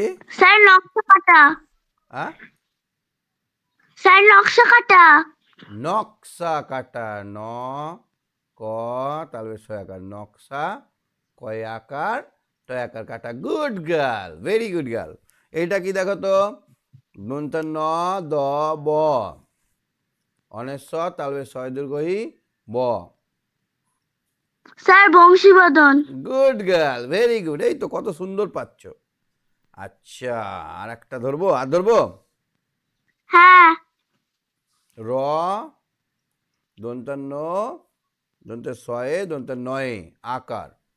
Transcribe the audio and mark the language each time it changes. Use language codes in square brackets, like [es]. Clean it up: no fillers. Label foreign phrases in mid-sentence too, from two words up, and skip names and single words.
[bn] স্যার নকশা কাটা। হ্যাঁ, স্যার নকশা কাটা। নকশা কাটা। ন ক তাহলে ছয়াকার নকশা, কয়াকার, টয়াকার কাটা। [en] good girl, very good girl. [bn] এইটা কি দেখো তো? নুনতা ন দ ব, অনেশ্বর তালবে ছয় দীর্ঘই ব। স্যার বংশীবদন। [en] good girl, very good. [bn] এই তো কত সুন্দর পাচ্ছ। আচ্ছা, আর একটা ধরবো? আর ধরবো? হ্যাঁ র দন্তান্ন দন্তে ছয়ে দন্তে নয়ে আকার।